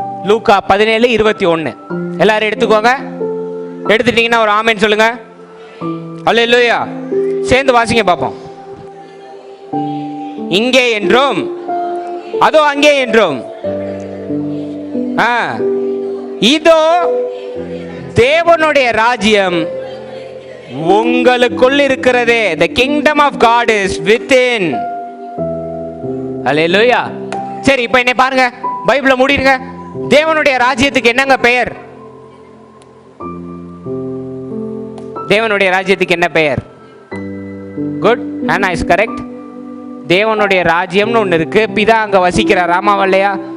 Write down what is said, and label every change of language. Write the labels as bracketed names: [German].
[Tamil] லூக்கா 17:21 எல்லாரும் எடுத்துக்கோங்க. எடுத்துட்டீங்கன்னா ஒரு ஆமென் சொல்லுங்க. அல்லேலூயா. சேர்ந்து வாசிங்க பாப்போம். இங்கே என்றும் அதோ அங்கே என்றும். இதோ தேவனுடைய ராஜ்யம் உங்களுக்குள் இருக்கிறதே. [English] The kingdom of God is within. [Tamil] அல்லேலூயா. சரி, இப்போ என்ன பாருங்க, பைபிளை மூடிடுங்க. தேவனுடைய ராஜ்யத்துக்கு என்னங்க பெயர்? தேவனுடைய ராஜ்யத்துக்கு என்ன பெயர்? [English] Good, Hannah is correct. [Tamil] தேவனுடைய ராஜ்யம்னு ஒன்று இருக்கு. பிதா அங்க வசிக்கிறார். ஆமாவல்லையா?